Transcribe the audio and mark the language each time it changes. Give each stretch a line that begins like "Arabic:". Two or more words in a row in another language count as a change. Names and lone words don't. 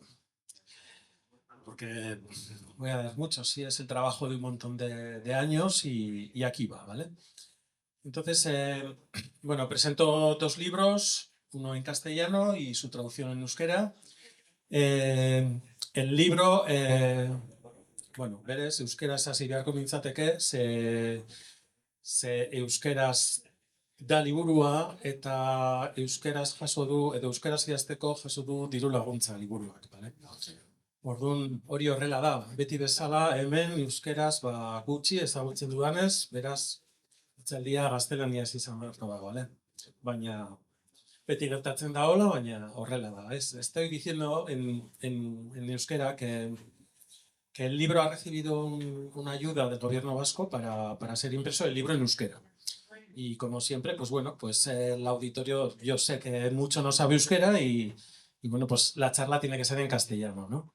Spanish: Porque voy a dar mucho, sí, es el trabajo de un montón de años y aquí va, ¿vale? Entonces, bueno, presento dos libros, uno en castellano y su traducción en euskera. El libro,
Basque: bueno, berez, euskeraz hasi beharko mintzateke, ze euskeraz da liburua eta euskeraz jaso du, edo euskeraz idazteko jaso du diru laguntza liburuak, bale? Orduan, hori horrela da, beti bezala hemen euskeraz gutxi ezagutzen dudanez, beraz, itzaldia gaztelaniaz izan beharko dago, bale? Baina, beti gertatzen da hola, baina horrela da.
Spanish: Estoy diciendo en euskera que el libro ha recibido una ayuda del gobierno vasco para ser impreso el libro en euskera. Y como siempre, pues bueno, pues el auditorio, yo sé que mucho no sabe euskera y bueno, pues la charla tiene que ser en castellano, ¿no?